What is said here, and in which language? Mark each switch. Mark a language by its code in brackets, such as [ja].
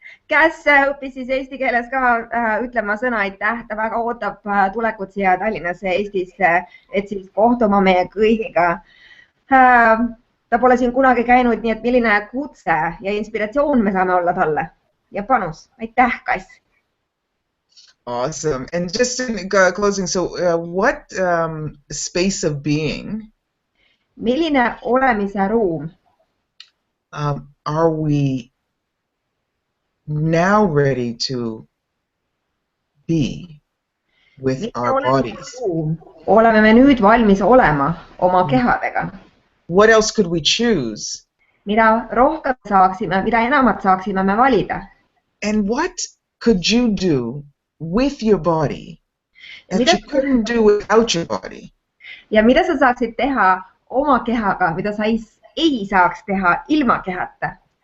[et] Kass õppis siis eesti keeles ka ütlema sõna aitäh. Ta väga ootab tulekut siia Tallinnasse, Eestisse, et siis kohtuma meie kõigiga. Ta pole siin kunagi käinud, nii et milline kutse ja inspiratsioon me saame olla talle. Ja panus. Aitäh, Kass. [en] Awesome. And just in closing, so what space of being [et] milline olemise ruum [en] are we now ready to be with our bodies? [et] Oleme me nüüd valmis olema oma kehadega. [en] What else could we choose? [et] Mida rohkem saaksime, mida enamat saaksime me valida? [en] And what could you do with your body that you couldn't do without your body? [et] Ja mida sa saaksid teha oma kehaga, mida sa ei saaks teha ilma kehata?